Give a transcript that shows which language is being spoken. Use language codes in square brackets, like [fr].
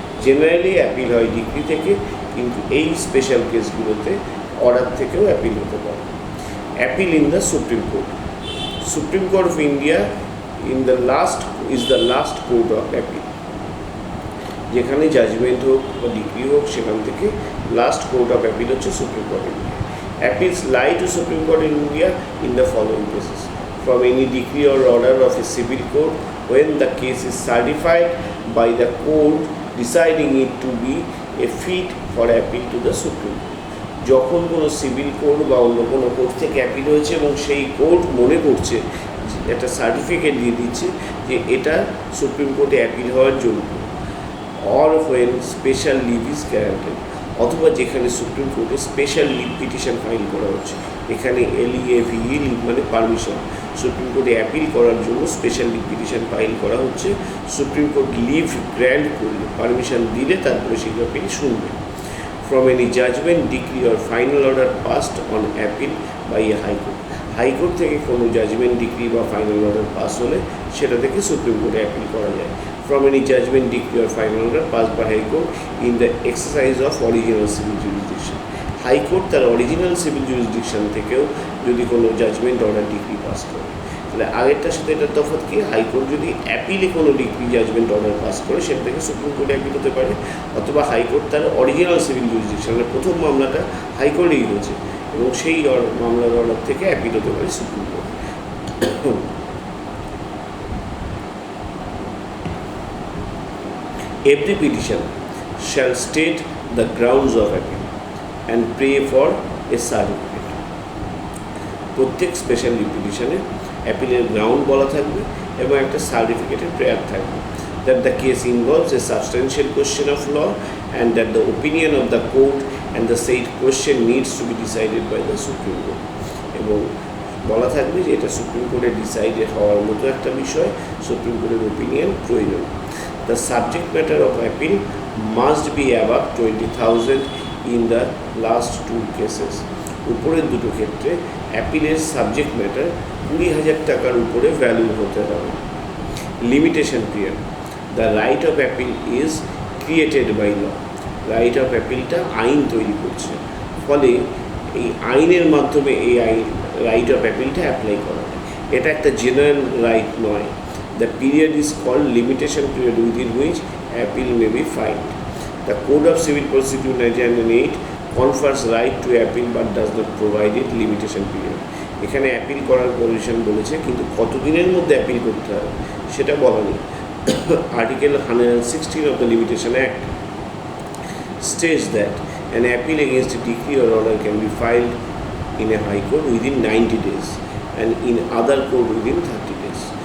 [bn] Generally appeal হয় degree থেকে, কিন্তু এই স্পেশাল কেসগুলোতে অর্ডার থেকেও অ্যাপিল হতে পারে। [en] Appeal in the Supreme Court, Supreme Court of India is the last court of appeal. [bn] যেখানে জাজমেন্ট হোক বা ডিগ্রি হোক, সেখান থেকে লাস্ট কোর্ট অফ অ্যাপিল হচ্ছে supreme court of India. [en] Appeals lie to Supreme Court in India in the following cases: from any decree or order of a civil court when the case is certified by the court deciding it to be a fit for appeal to the Supreme Court. [bn] যখন কোনো civil court বা অন্য কোনো court থেকে appeal হয়েছে এবং সেই court মনে করছে, একটা সার্টিফিকেট দিয়ে দিচ্ছে যে এটা সুপ্রিম কোর্টে অ্যাপিল হওয়ার জন্য, [en] or when special leave is guaranteed, [bn] অথবা যেখানে সুপ্রিম কোর্টে স্পেশাল লিভ পিটিশন ফাইল করা হচ্ছে। এখানে LEAVE লিভ মানে পারমিশন, সুপ্রিম কোর্টে অ্যাপিল করার জন্য স্পেশাল লিভ পিটিশন ফাইল করা হচ্ছে। সুপ্রিম কোর্ট লিভ গ্র্যান্ট করলে, পারমিশন দিলে তারপরে সেই অ্যাপিল শুনবে। [en] from any judgement, decree or final order passed on appeal by a high court, [bn] high court থেকে কোনো জাজমেন্ট, ডিগ্রি বা ফাইনাল অর্ডার পাস হলে সেটা থেকে সুপ্রিম কোর্টে অ্যাপিল করা যায়। [en] From any judgment, decree or final order passed by High Court in the exercise of original civil jurisdiction. [bn] High Court তার অরিজিনাল সিভিল জুরিসডিকশন থেকেও যদি কোনো জাজমেন্ট, অর্ডার, ডিগ্রি পাস করে, তাহলে আগেরটার সাথে এটার তফাৎ কি? হাইকোর্ট যদি অ্যাপিলে কোনো ডিগ্রি, জাজমেন্ট, অর্ডার পাস করে সেটা থেকে সুপ্রিম কোর্টে অ্যাপিল হতে পারে, অথবা হাইকোর্ট তার অরিজিনাল সিভিল জুরিসডিকশনের প্রথম মামলাটা হাইকোর্টেই হয়েছে এবং সেই মামলার অর্ডার থেকে অ্যাপিল হতে পারে supreme court. [en] Every petition shall state the grounds of appeal and pray for a certificate. [bn] প্রত্যেক স্পেশাল পিটিশনে অ্যাপিলের গ্রাউন্ড বলা থাকবে এবং একটা সার্টিফিকেটের প্রেয়ার থাকবে, [en] that the case involves a substantial question of law and that the opinion of the court and the said question needs to be decided by the Supreme Court. [bn] এবং বলা থাকবে যে এটা সুপ্রিম কোর্টে ডিসাইডেড হওয়ার মতো একটা বিষয়, সুপ্রিম কোর্টের ওপিনিয়ন প্রয়োজন। [en] The subject matter of appeal must be above 20,000 in the last two cases. [bn] উপরের দুটো ক্ষেত্রে অ্যাপিলের সাবজেক্ট ম্যাটার 20,000 টাকার উপরে ভ্যালু হতে হবে। Limitation period, [en] the right of appeal is created by law, [bn] right of অ্যাপিলটা আইন তৈরি করছে, ফলে এই আইনের মাধ্যমে এই রাইট অফ অ্যাপিলটা অ্যাপ্লাই করা হয়। এটা একটা জেনারেল রাইট নয়। [en] The period is called limitation period within which appeal may be filed. The Code of Civil Procedure 1908 confers right to appeal but does not provide it limitation period. [bn] এখানে appeal করার permission বলেছে, কিন্তু কতদিনের মধ্যে appeal করতে হবে সেটা বলা নেই। [en] Article 116 of the Limitation Act states that an appeal against a decree or order can be filed in a high court within 90 days and in other court within 30 days.